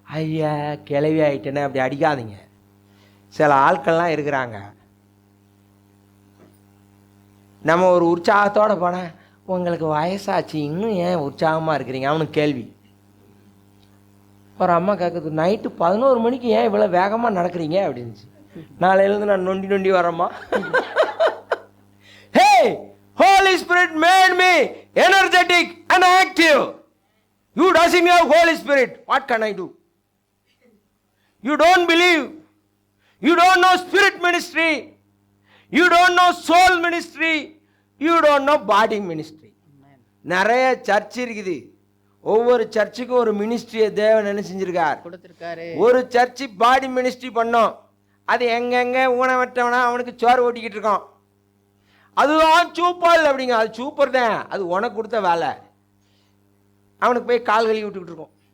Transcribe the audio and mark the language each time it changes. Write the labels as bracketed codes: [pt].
[ta] ஐயா கிளவி ஆயிட்டேனே அப்படி அடிக்காதீங்க. சில ஆட்கள்லாம் இருக்கிறாங்க, நம்ம ஒரு உற்சாகத்தோட போனேன், உங்களுக்கு வயசாச்சு இன்னும் ஏன் உற்சாகமாக இருக்கிறீங்க? அவனுக்கு கேள்வி. ஒரு அம்மா கேட்குது, நைட்டு 11 மணிக்கு ஏன் இவ்வளோ வேகமாக நடக்கிறீங்க அப்படின்ச்சு. நாளையிலேருந்து நான் நொண்டி நொண்டி வரேம்மா. [en] Hey, Holy Spirit made me energetic and active. You doesn't have Holy Spirit. What can I do? You don't believe. You don't know spirit ministry. You don't know soul ministry. You don't know body ministry. [ta] நிறைய search இருக்குது. ஒவ்வொரு சர்ச்சுக்கும் ஒரு மினிஸ்ட்ரியை தேவன் என்ன செஞ்சிருக்கார்? கொடுத்திருக்காரு. ஒரு church பாடி ministry பண்ணோம். அது எங்கெங்க ஊனமற்றவனா அவனுக்கு சோறு ஓட்டிக்கிட்டு இருக்கான். அதுதான் சூப்பர் அப்படிங்க. அது சூப்பர் தான், அது உனக்கு கொடுத்த வேலை. அவனுக்கு போய் கால் கழுவி விட்டுக்கிட்டு இருக்கோம்.